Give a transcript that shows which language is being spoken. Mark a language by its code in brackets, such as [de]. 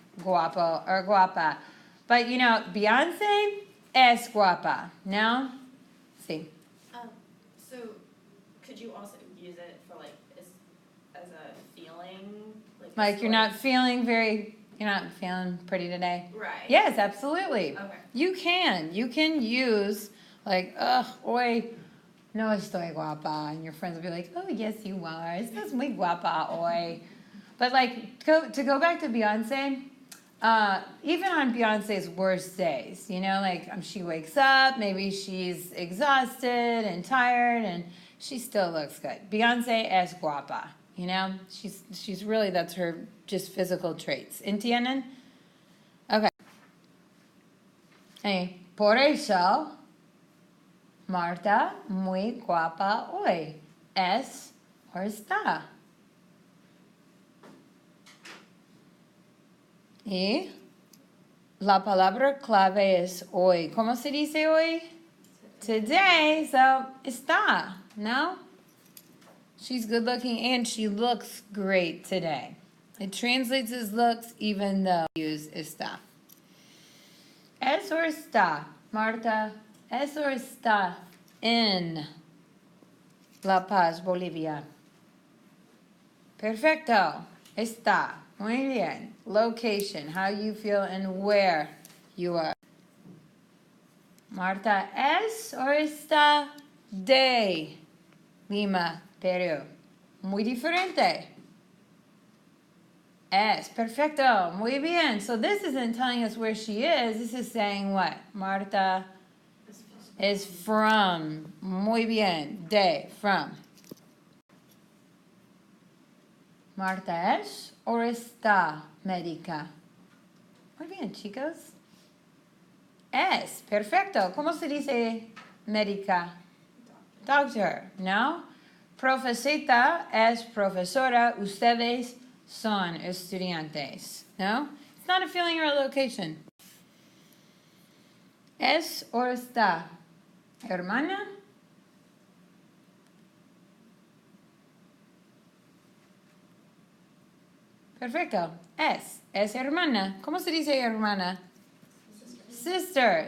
[en] guapo or guapa. But you know, Beyonce [es] es guapa. [en] No? See. So could you also use it for like as a feeling? Like you're not feeling pretty today? Right. Yes, absolutely. Okay. You can use like, [es] hoy no estoy guapa. [en] And your friends will be like, oh, yes, you are. [es] Estás muy guapa hoy. [en] But like, to go back to Beyonce, even on Beyonce's worst days, you know, like she wakes up, maybe she's exhausted and tired, and she still looks good. Beyonce [es] es guapa, [en] you know, she's really, that's her just physical traits. [es] ¿Entienden? Okay. Hey, por eso, Marta, muy guapa hoy. Es o está. Y la palabra clave es hoy. ¿Cómo se dice hoy? Today. So, está, no? [en] She's good looking and she looks great today. It translates as looks even though we use está. [es] Es o está, Marta, es o está en La Paz, Bolivia. Perfecto. Está. Muy bien. [en] Location, how you feel and where you are. [es] Marta, ¿es o está de Lima, Perú? Muy diferente. Es. Perfecto. Muy bien. [en] So this isn't telling us where she is. This is saying what? Marta is from. [es] Muy bien. De. From. Marta es o está médica. Muy bien, chicos. Es. Perfecto. ¿Cómo se dice médica? Doctor. ¿No? Profesita es profesora. Ustedes son estudiantes. No? [en] It's not a feeling or a location. [es] Es o está hermana. Perfecto. Es hermana. ¿Cómo se dice hermana? Sister.